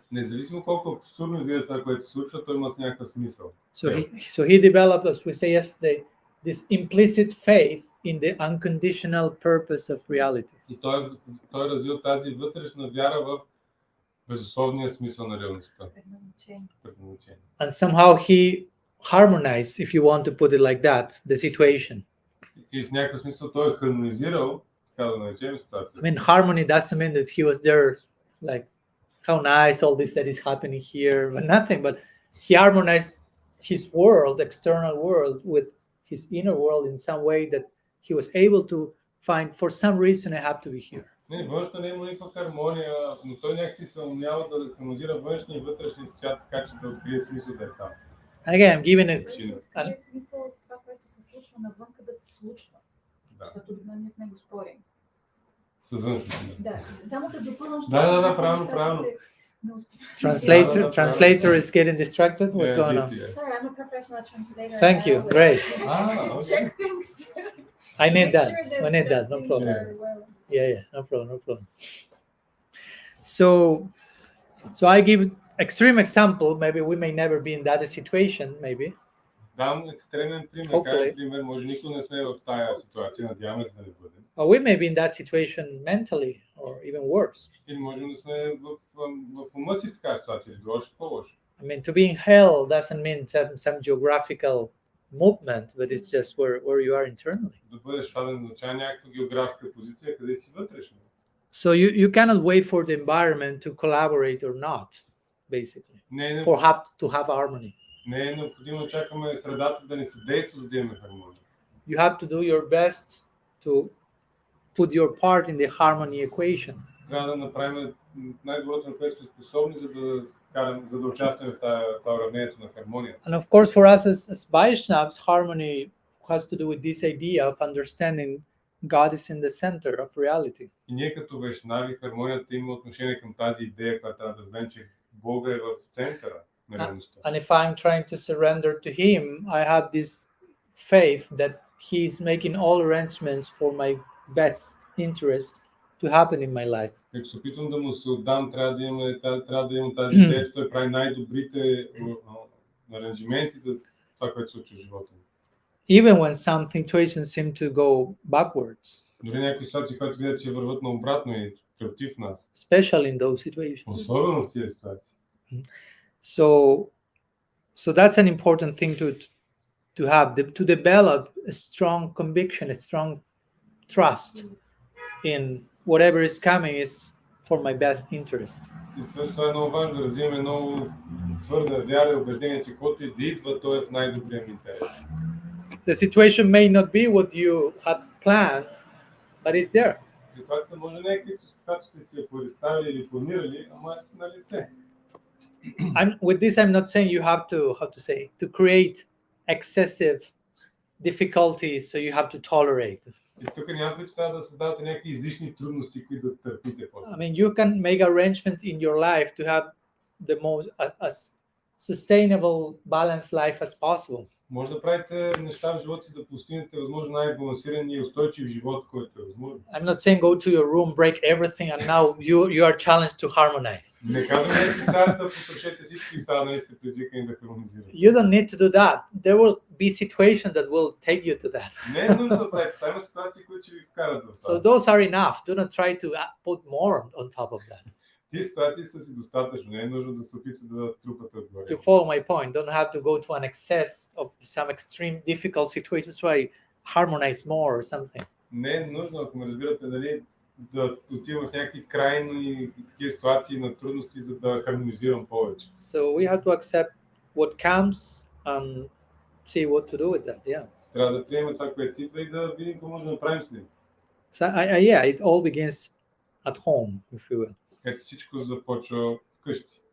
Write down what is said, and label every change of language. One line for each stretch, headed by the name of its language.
Bulgarian: Независимо колко абсурдно изглежда това, което се случва, той има някакъв смисъл.
English: So he developed, as we say yesterday, this implicit faith in the unconditional purpose of reality.
Bulgarian: И той развил тази вътрешна вяра в безусловния смисъл на реалността. Предназначение.
English: And somehow he harmonized, if you want to put it like that, the situation.
Bulgarian: И в някакъв смисъл той е хармонизирал, така да наречем, ситуацията.
English: I mean, harmony doesn't mean that he was there, like, how nice all this that is happening here, but nothing. But he harmonized his world, external world, with his inner world in some way that he was able to find, for some reason, I have to be here.
Bulgarian: Не, външно не има никаква хармония, но той някакси се умява да хармонизира външния и вътрешния свят, така че да открие смисъл да е там.
English: And again, I'm giving
Bulgarian: Какъв е смисъл това, което се случва навънка, да се случва? Да. Защото ние с него спорим. С външното. Да, само да допълвам, Да, правилно.
English: Translator is getting distracted. What's going on? Sorry, I'm a professional translator. Thank I you. always Great. Okay. check things. I need Make that. sure I need that. No things problem. are well. Yeah, no problem. So I give extreme example. Maybe we may never be in that situation. Maybe.
Bulgarian: Дам екстремен пример.
English: Hopefully.
Bulgarian: Как пример, може никога не сме в тая ситуация, надяваме се да не бъдем.
English: Or we may be in that situation mentally, or even worse.
Bulgarian: Или можем да сме в ума си в такава ситуация, или още по-лошо.
English: I mean, to be in hell doesn't mean some geographical movement, but it's just where you are internally.
Bulgarian: Да бъдеш фаден означава някаква географска позиция, къде си вътрешно.
English: So you cannot wait for the environment to collaborate or not, basically,
Bulgarian: Не
English: to have harmony.
Bulgarian: е необходимо да чакаме средата да ни съдейства, за да имаме хармония.
English: You have to do your best to put your part in the harmony equation.
Bulgarian: Трябва да направим най-доброто, на което сме способни, за да участваме в това уравнението на хармония.
English: And of course, for us as Vaishnavas, harmony has to do with this idea of understanding God is in the center of reality.
Bulgarian: И ние като вайшнави, хармонията има отношение към тази идея, която трябва да знаем, че Бога е в центъра на реалността.
English: And if I'm trying to surrender to Him, I have this faith that He is making all arrangements for my best interest to happen in my life.
Bulgarian: Ако се опитвам да му се отдам, трябва да имам тази идея, че той прави най-добрите аранжименти за това, което се случва в живота ми.
English: Even when some situations seem to go backwards.
Bulgarian: Дори някои ситуации, които гледат, че върват наобратно и против нас.
English: Especially in those situations.
Bulgarian: Особено в тези ситуации.
English: So that's an important thing to have, to develop a strong conviction, a strong trust in whatever is coming is for my best interest.
Bulgarian: И също е много важно да развием много твърда вяра и убеждение, че каквото и да идва, то е в най-добрия ми интерес.
English: The situation may not be what you have planned, but it's there.
Bulgarian: Ситуацията може не е както сте си я представили или планирали, ама на лице.
English: With this, I'm not saying you have to create excessive difficulties, so you have to tolerate.
Bulgarian: И тук няма че трябва да създавате някакви излишни трудности, които да търпите после.
English: I mean, you can make arrangements in your life to have the most as sustainable, balanced life as possible.
Bulgarian: Може да правите неща в живота си да постигнете възможно най-балансиран и устойчив живот, който е възможно.
English: I'm not saying go to your room, break everything, and now you are challenged to harmonize.
Bulgarian: Не казвам да си стаята, потрошете всички и сега сте призвикани да хармонизирате.
English: You don't need to do that. There will be situations that will take you to that.
Bulgarian: Не е нужно да правите. Това има ситуации, които ще ви вкарат в това.
English: So those are enough. Do not try to put more on top of that.
Bulgarian: Тези ситуации са си достатъчно. Не е нужно да се опитвате да трупате отгоре.
English: To follow my point, don't have to go to an excess of some extreme difficult situations where I harmonize more or something.
Bulgarian: Не е нужно, ако ме разбирате, дали да отивам в някакви крайни такива ситуации на трудности, за да хармонизирам повече.
English: So we have to accept what comes and see what to do with that. Yeah.
Bulgarian: Трябва да приемем това, което идва и да видим какво може да направим с него.
English: So yeah, it all begins at home, if you will.
Bulgarian: Ето всичко започва вкъщи.